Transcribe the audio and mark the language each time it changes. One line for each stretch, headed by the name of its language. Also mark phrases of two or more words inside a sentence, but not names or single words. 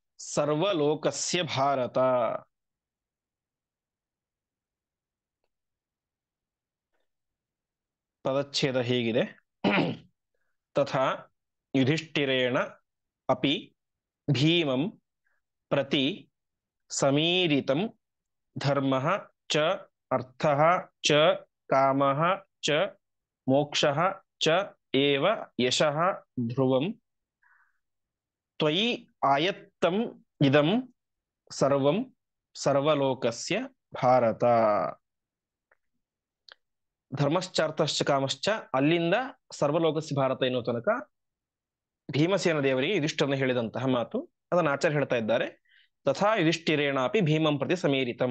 Sanskrit: सर्वलोकस्य भारत.
Kannada: ಪದಚ್ಛೇದ ಹೀಗಿದೆ.
Sanskrit: तथा युधिष्ठिरेण अपि भीमं प्रति समीरितं धर्मः च अर्थः च कामः च मोक्षः च एव यशः ध्रुवं त्वयि आयत्तं इदं सर्वं सर्वलोकस्य भारत. धर्मश्चार्थश्च कामश्च
Kannada: ಅಲ್ಲಿಂದ
Sanskrit: सर्वलोकस्य भारत
Kannada: ಎನ್ನುವ ತನಕ ಭೀಮಸೇನ ದೇವರಿಗೆ ಯುಧಿಷ್ಠರನ್ನು ಹೇಳಿದಂತಹ ಮಾತು. ಅದನ್ನು ಆಚಾರ್ಯ ಹೇಳ್ತಾ ಇದ್ದಾರೆ.
Sanskrit: तथा युधिष्ठिरेणापि भीमं प्रति समीरितं.